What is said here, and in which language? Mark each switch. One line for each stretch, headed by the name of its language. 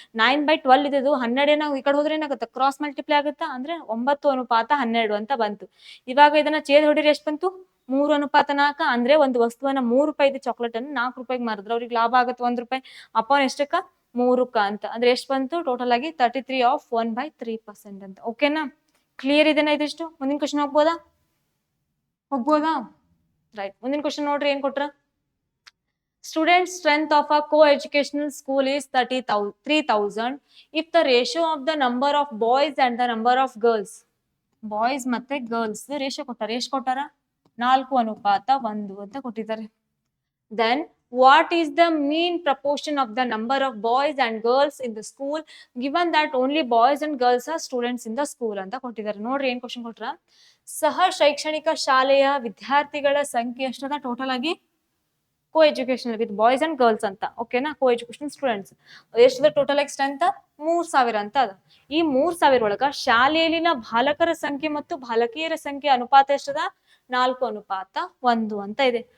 Kannada: 9/12 ಇದ್ದು 12 ನಾವು ಈ ಕಡೆ ಹೋದ್ರೆ ಏನಾಗುತ್ತೆ ಕ್ರಾಸ್ ಮಲ್ಟಿಪ್ಲೈ ಆಗುತ್ತಾ ಅಂದ್ರೆ 9:12 ಅಂತ ಬಂತು. ಇವಾಗ ಇದನ್ನ ಛೇದ್ ಹೊಡಿರಿ ಎಷ್ಟು ಬಂತು 3:4 ಅಂದ್ರೆ ಒಂದು ವಸ್ತುವನ್ನ 3 ರೂಪಾಯಿ ಚಾಕ್ಲೇಟ್ ಅನ್ನು 4 ರೂಪಾಯಿಗೆ ಮಾರಿದ್ರೆ ಅವ್ರಿಗೆ ಲಾಭ ಆಗುತ್ತೆ 1 ರೂಪಾಯಿ ಅಪಾನ್ ಎಷ್ಟಕ್ಕ 3ಕ್ಕ ಅಂತ ಅಂದ್ರೆ ಎಷ್ಟು ಬಂತು ಟೋಟಲ್ ಆಗಿ 33 of 1/3% ಅಂತ. ಓಕೆನಾ ಕ್ಲಿಯರ್ ಇದೆನಾ ಇದಿಷ್ಟು. ಮುಂದಿನ ಕ್ವಶನ್ ಹೋಗ್ಬೋದಾ ರೈಟ್ ಮುಂದಿನ ಕ್ವಶನ್ ನೋಡ್ರಿ ಏನ್ ಕೊಟ್ರ
English: student strength of a co-educational school is 3,000 if the ratio of the number of boys and the number of girls
Kannada: boys ಮತ್ತೆ ಗರ್ಲ್ಸ್ ರೇಷಿಯೋ ಕೊಟ್ಟಾರ ಎಷ್ಟು ಕೊಟ್ಟಾರ 4:1 ಅಂತ ಕೊಟ್ಟಿದ್ದಾರೆ.
English: then what is the mean proportion of the number of boys and girls in the school given that only boys and girls are students in the school
Kannada: ಅಂತ ಕೊಟ್ಟಿದ್ದಾರೆ. ನೋಡ್ರಿ ಏನ್ ಕ್ವಶನ್ ಕೊಟ್ರ ಸಹ ಶೈಕ್ಷಣಿಕ ಶಾಲೆಯ ವಿದ್ಯಾರ್ಥಿಗಳ ಸಂಖ್ಯೆ ಎಷ್ಟದ ಟೋಟಲ್ ಆಗಿ ಕೋ educational with boys and girls ಅಂತ. ಓಕೆನಾ ಕೋ ಎಜುಕೇಶನಲ್ ಸ್ಟೂಡೆಂಟ್ಸ್ ಎಷ್ಟದ ಟೋಟಲ್ ಆಗಿ ಸ್ಟ್ರೆಂತ್ 3,000 ಅಂತ ಅದ. ಈ 3,000 ಒಳಗ ಶಾಲೆಯಲ್ಲಿನ ಬಾಲಕರ ಸಂಖ್ಯೆ ಮತ್ತು ಬಾಲಕಿಯರ ಸಂಖ್ಯೆ ಅನುಪಾತ ಎಷ್ಟದ 4:1 ಅಂತ ಇದೆ.